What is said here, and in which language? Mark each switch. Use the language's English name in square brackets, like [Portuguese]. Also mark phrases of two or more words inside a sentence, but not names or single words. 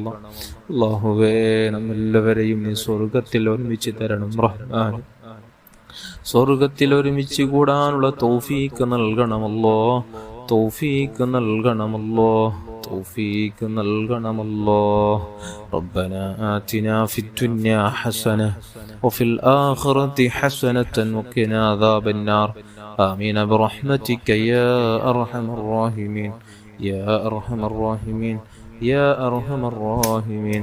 [Malayalam] അല്ലാഹുവേ, നമ്മെല്ലാവരെയും നീ സ്വർഗത്തിൽ ഒരുമിച്ച് തരണം റഹ്മാൻ. സ്വർഗത്തിൽ ഒരുമിച്ച് കൂടാനുള്ള തൗഫീക്ക് നൽകണമല്ലോ, തൗഫീക്ക് നൽകണമല്ലോ, തൗഫീക്ക് നൽകണമല്ലോ. [Arabic] ربنا آتنا في الدنيا حسنة وفي الآخرة حسنة وقنا عذاب النار. آمين برحمتك يا أرحم الراحمين، يا أرحم الراحمين، يا أرحم الراحمين.